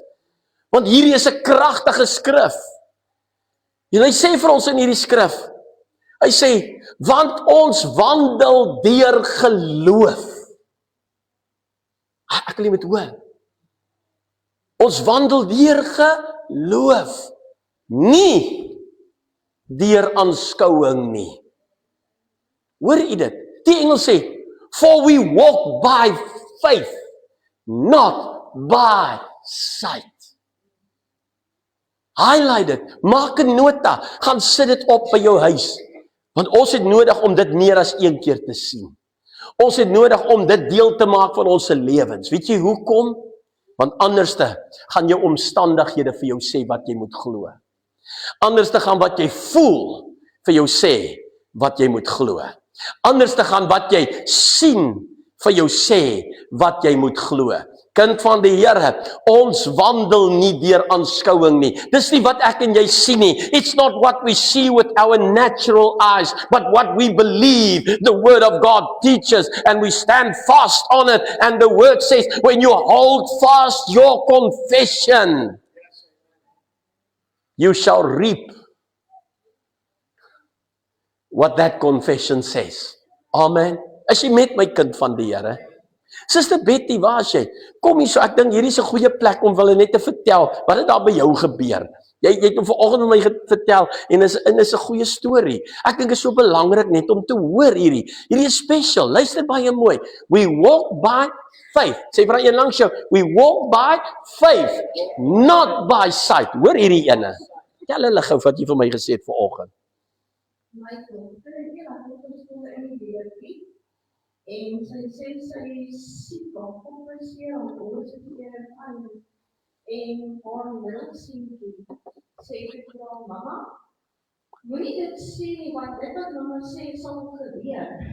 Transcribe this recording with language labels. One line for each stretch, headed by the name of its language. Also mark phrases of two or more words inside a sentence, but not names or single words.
Afrikaans: Want hierdie is 'n kragtige skrif. En hy sê vir ons in hierdie skrif, hy sê, want ons wandel deur geloof. Ek wil jy moet hoor. Ons wandel deur geloof, nie deur aanskouing nie. Hoor jy dit? Die Engels sê,
English: for we walk by faith, not by sight.
Afrikaans: Highlight dit, maak 'n nota, gaan sit dit op by jou huis. Want ons het nodig om dit meer as een keer te sien. Ons het nodig om dit deel te maak van ons lewens. Weet jy hoekom? Want anderste gaan jou omstandighede vir jou sê wat jy moet glo. Anderste gaan wat jy voel vir jou sê wat jy moet glo. Anderste gaan wat jy sien vir jou sê wat jy moet glo. Kind van die Here, ons wandel nie deur aanskouing nie. Dis nie wat ek en jy sien nie.
English: It's not what we see with our natural eyes, but what we believe the word of God teaches, and we stand fast on it. And the word says, when you hold fast your confession, you shall reap what that confession says. Amen.
Afrikaans: As jy met my, kind van die Here, Suster Betty, waar is jy? Kom hier so, ek dink hierdie is 'n goeie plek om hulle net te vertel wat het daar by jou gebeur. Jy het hom vanoggend met my vertel en is 'n goeie storie. Ek dink dit is so belangrik net om te hoor hierdie. Hierdie is special. Luister baie mooi.
English: We walk by faith.
Afrikaans: Sê vir een langs jou,
English: we walk by faith, not by sight.
Afrikaans: Hoor hierdie ene. Tel hulle gou wat jy vir my gesê het vanoggend. My dogter het nie laat op skool in die weertjie. En sy sê sy is siek of onweer of oorse keer aan. En haar middelseentjie sê vir haar mamma, moenie dit sê nie, want dit wat mamma sê sal gebeur.